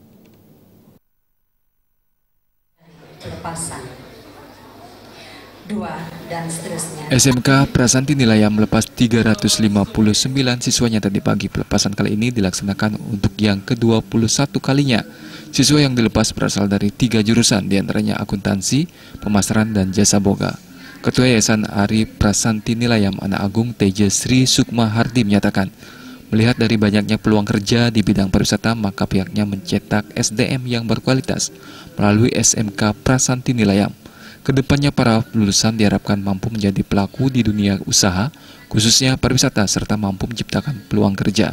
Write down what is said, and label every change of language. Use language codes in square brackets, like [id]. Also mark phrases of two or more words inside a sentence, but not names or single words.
[id] Pelepasan 2 dan seterusnya. SMK Prasanti Nilayam melepas 359 siswanya tadi pagi. Pelepasan kali ini dilaksanakan untuk yang ke-21 kalinya. Siswa yang dilepas berasal dari 3 jurusan, diantaranya akuntansi, pemasaran, dan jasa boga. Ketua Yayasan Ari Prasanti Nilayam, Anak Agung Teja Sri Sukma Hardi menyatakan, melihat dari banyaknya peluang kerja di bidang pariwisata, maka pihaknya mencetak SDM yang berkualitas melalui SMK Prasanti Nilayam. Kedepannya para lulusan diharapkan mampu menjadi pelaku di dunia usaha, khususnya pariwisata, serta mampu menciptakan peluang kerja.